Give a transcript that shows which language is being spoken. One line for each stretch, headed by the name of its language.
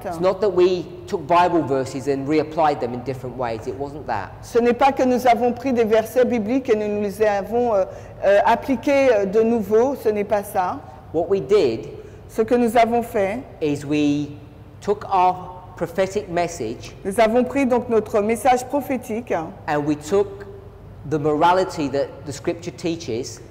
English: It's not that we took Bible verses and reapplied them in different ways. It wasn't that.
French: Ce n'est pas que nous avons pris des versets bibliques et nous les avons appliqués de nouveau, ce n'est pas ça.
English: What we did
French: Ce que nous avons fait,
English: is we took our prophetic message
French: nous avons pris donc notre message prophétique
English: and we took the morality that the scripture teaches